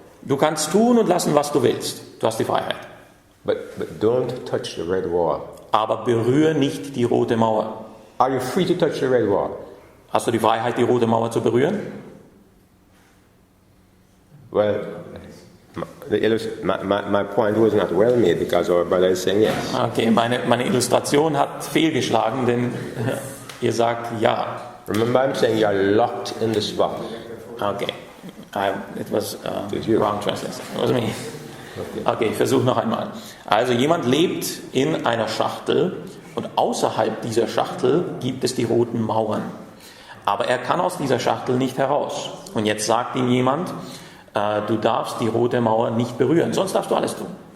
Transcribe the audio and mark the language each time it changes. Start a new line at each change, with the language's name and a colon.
German: du kannst tun und lassen, was du willst. Du hast die Freiheit.
English: but don't touch the red wall.
German: Aber berühre nicht die rote Mauer.
English: Are you free to touch the red wall?
German: Hast du die Freiheit, die rote Mauer zu berühren?
English: Well, my point was not well made because our brother is saying yes.
German: Okay, meine Illustration hat fehlgeschlagen, denn ihr sagt ja.
English: Remember, I'm saying you're locked in this box. Okay, it was you? wrong translation. It was me.
German: Okay, ich versuche noch einmal. Also jemand lebt in einer Schachtel und außerhalb dieser Schachtel gibt es die roten Mauern. Aber er kann aus dieser Schachtel nicht heraus. Und jetzt sagt ihm jemand, du darfst die rote Mauer nicht berühren, sonst darfst du alles tun.